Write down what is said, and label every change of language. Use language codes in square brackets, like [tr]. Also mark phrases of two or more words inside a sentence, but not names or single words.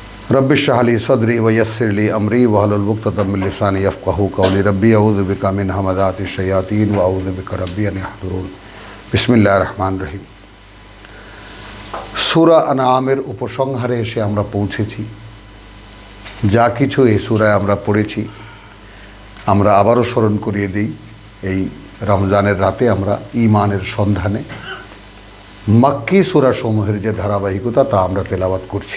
[ar] رب اشرح لي صدري ويسر لي أمري واحلل عقدة من لساني يفقهوا قولي رب أعوذ بك من همزات الشياطين وأعوذ بك رب أن يحضرون. بسم الله الرحمن الرحيم. [bn] সূরা আনআমের উপসংহারে এসে আমরা পৌঁছেছি। যা কিছু এই সূরায় আমরা পড়েছি আমরা আবারও স্মরণ করিয়ে দিই। এই রমজানের রাতে আমরা ঈমানের সন্ধানে মক্কি সূরাসমূহের যে ধারাবাহিকতা তা আমরা তেলাওয়াত করছি।